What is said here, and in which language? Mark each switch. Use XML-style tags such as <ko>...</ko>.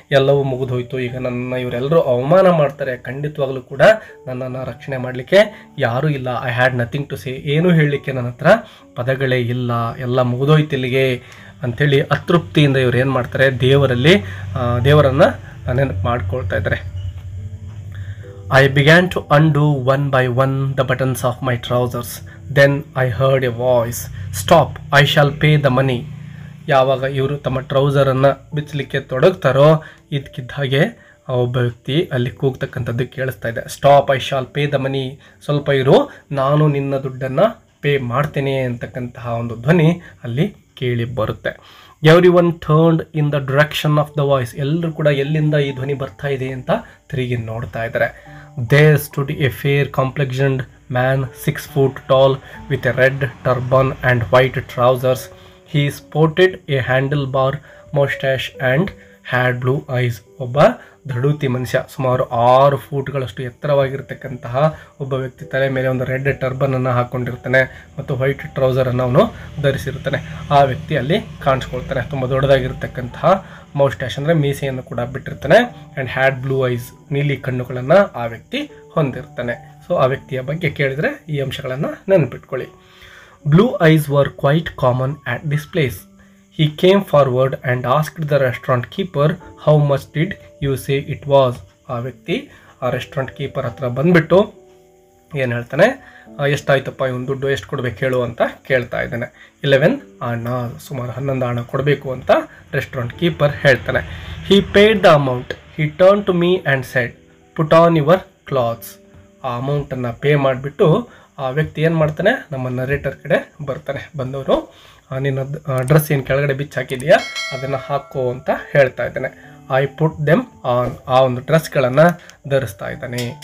<kn>ಎಲ್ಲವೂ ಮುಗಿದೋಯ್ತು, ಈಗ ನನ್ನ ಇವರೆಲ್ಲರೂ ಅವಮಾನ ಮಾಡ್ತಾರೆ, ಖಂಡಿತವಾಗ್ಲೂ ಕೂಡ ನನ್ನನ್ನು ರಕ್ಷಣೆ ಮಾಡಲಿಕ್ಕೆ ಯಾರೂ ಇಲ್ಲ.</kn> <en>I had nothing to say,</en> <kn>ಏನೂ ಹೇಳಲಿಕ್ಕೆ ನನ್ನ ಹತ್ರ ಪದಗಳೇ ಇಲ್ಲ, ಎಲ್ಲ ಮುಗಿದೋಯ್ತು ಇಲ್ಲಿಗೆ ಅಂಥೇಳಿ ಅತೃಪ್ತಿಯಿಂದ ಇವ್ರು ಏನು ಮಾಡ್ತಾರೆ, ದೇವರನ್ನು ನೆನಪು ಮಾಡ್ಕೊಳ್ತಾ ಇದ್ದಾರೆ.</kn> <en>I began to undo one by one the buttons of my trousers. Then I heard a voice, "Stop, I shall pay the money."</en> <kn>ಯಾವಾಗ ಇವರು ತಮ್ಮ ಟ್ರೌಸರನ್ನು ಬಿಚ್ಚಲಿಕ್ಕೆ ತೊಡಗ್ತಾರೋ ಇದಕ್ಕಿದ್ದ ಹಾಗೆ ಒಬ್ಬ ವ್ಯಕ್ತಿ ಅಲ್ಲಿ ಕೂಗ್ತಕ್ಕಂಥದ್ದು ಕೇಳಿಸ್ತಾ ಇದೆ.</kn> <en>Stop, I shall pay the money.</en> <kn>ಸ್ವಲ್ಪ ಇರು, ನಾನು ನಿನ್ನ ದುಡ್ಡನ್ನು ಪೇ ಮಾಡ್ತೇನೆ ಅಂತಕ್ಕಂತಹ ಒಂದು ಧ್ವನಿ ಅಲ್ಲಿ ಕೇಳಿ ಬರುತ್ತೆ.</kn> <en>Everyone turned in the direction of the voice.</en> <kn>ಎಲ್ಲರೂ ಕೂಡ ಎಲ್ಲಿಂದ ಈ ಧ್ವನಿ ಬರ್ತಾ ಇದೆ ಅಂತ ತಿರುಗಿ ನೋಡ್ತಾ ಇದ್ದಾರೆ. There stood A fair ಕಾಂಪ್ಲೆಕ್ಸನ್ಡ್ man</kn> <en>6 foot tall with a red turban and white trousers. He sported a handlebar mustache and had blue eyes.</en> <kn>ಒಬ್ಬ ದೃಢೂತಿ ಮನುಷ್ಯ, ಸುಮಾರು 6 ಫೂಟ್ಗಳಷ್ಟು ಎತ್ತರವಾಗಿರ್ತಕ್ಕಂತಹ ಒಬ್ಬ ವ್ಯಕ್ತಿ, ತಲೆ ಮೇಲೆ ಒಂದು ರೆಡ್ ಟರ್ಬನನ್ನು ಹಾಕ್ಕೊಂಡಿರ್ತಾನೆ ಮತ್ತು ವೈಟ್ ಟ್ರೌಸರನ್ನು ಅವನು ಧರಿಸಿರ್ತಾನೆ. ಆ ವ್ಯಕ್ತಿ ಅಲ್ಲಿ ಕಾಣಿಸ್ಕೊಳ್ತಾನೆ. ತುಂಬ ದೊಡ್ಡದಾಗಿರ್ತಕ್ಕಂತಹ ಮೌಸ್ಟ್ಯಾಶ್ ಅಂದರೆ ಮೀಸೆಯನ್ನು ಕೂಡ ಬಿಟ್ಟಿರ್ತಾನೆ.</kn> <en>and had blue eyes,</en> <kn>ನೀಲಿ ಕಣ್ಣುಗಳನ್ನು ಆ ವ್ಯಕ್ತಿ ಹೊಂದಿರ್ತಾನೆ. ಸೊ ಆ ವ್ಯಕ್ತಿಯ ಬಗ್ಗೆ ಕೇಳಿದರೆ ಈ ಅಂಶಗಳನ್ನು ನೆನಪಿಟ್ಕೊಳ್ಳಿ.</kn> <en>Blue eyes were quite common at this place. He came forward and asked the restaurant keeper, how much did you say it was?</en> <kn>ಆ ವ್ಯಕ್ತಿ ಆ ರೆಸ್ಟೋರೆಂಟ್ ಕೀಪರ್ ಹತ್ರ ಬಂದುಬಿಟ್ಟು ಏನು ಹೇಳ್ತಾನೆ, ಎಷ್ಟಾಯ್ತಪ್ಪ ಇವನು ದುಡ್ಡು, ಎಷ್ಟು ಕೊಡಬೇಕು ಹೇಳು ಅಂತ ಕೇಳ್ತಾ ಇದ್ದಾನೆ. 11 ಆಣ, ಸುಮಾರು 11 ಆಣ ಕೊಡಬೇಕು ಅಂತ ರೆಸ್ಟೋರೆಂಟ್ ಕೀಪರ್ ಹೇಳ್ತಾನೆ.</kn> <en>He paid the amount. He turned to me and said, put on your clothes.</en> <kn>ಆ ಅಮೌಂಟನ್ನು ಪೇ ಮಾಡಿಬಿಟ್ಟು ಆ ವ್ಯಕ್ತಿ ಏನು ಮಾಡ್ತಾನೆ, ನಮ್ಮ ನರೇಟರ್ ಕಡೆ ಬರ್ತಾನೆ. ಬಂದವರು ನಿನ್ನ ಡ್ರೆಸ್ ಏನು ಕೆಳಗಡೆ ಬಿಚ್ಚಿ ಹಾಕಿದೆಯಾ ಅದನ್ನು ಹಾಕೋ ಅಂತ ಹೇಳ್ತಾ ಇದ್ದಾನೆ.</kn> <en>I put them on,</en> <kn>ಆ ಒಂದು ಡ್ರೆಸ್ಗಳನ್ನು ಧರಿಸ್ತಾ ಇದ್ದಾನೆ.</kn>